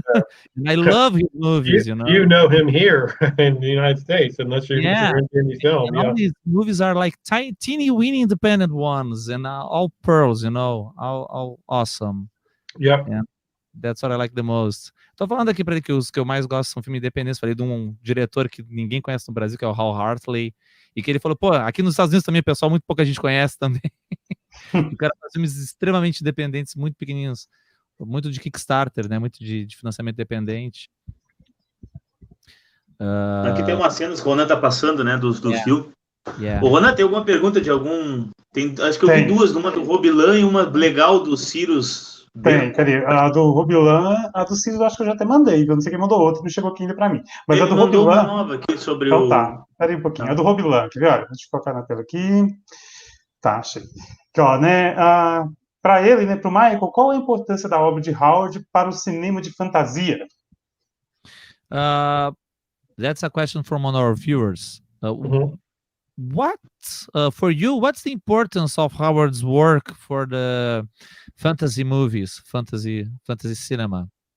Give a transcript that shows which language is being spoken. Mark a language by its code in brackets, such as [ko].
[en] Yeah. And I love his movies, you know him here in the United States, unless you're in any film. All these movies are like teeny weeny independent ones, and all pearls, you know, all awesome. Yep. Yeah, that's what I like the most. [pt] Tô falando aqui para ele que os que eu mais gosto são filmes independentes. Falei de um diretor que ninguém conhece no Brasil, que é o Hal Hartley, e que ele falou, pô, aqui nos Estados Unidos também, pessoal, muito pouca gente conhece também. O cara faz filmes extremamente independentes, muito pequenininhos, muito de Kickstarter, né? Muito de financiamento independente. Aqui tem umas cenas que o Ronan tá passando, né, dos filmes. [en] Yeah. [pt] O Ronan, tem alguma pergunta de algum... acho que eu vi duas, uma do Robilan e uma legal do Cyrus. Tem, cadê? A do Robilan, a do Cyrus, acho que eu já até mandei, eu não sei quem mandou outra, não chegou aqui ainda pra mim. Mas ele a do mandou Robilan... uma nova aqui sobre então, tá, peraí um pouquinho. A do Robilan, quer ver? Olha, deixa eu colocar na tela aqui. Tá, achei. Aqui, ó, né, para ele, né, para o Michael, qual a importância da obra de Howard para o cinema de fantasia? [en] That's a question from one of our viewers. What, for you, what's the importance of Howard's work for the fantasy movies, fantasy cinema?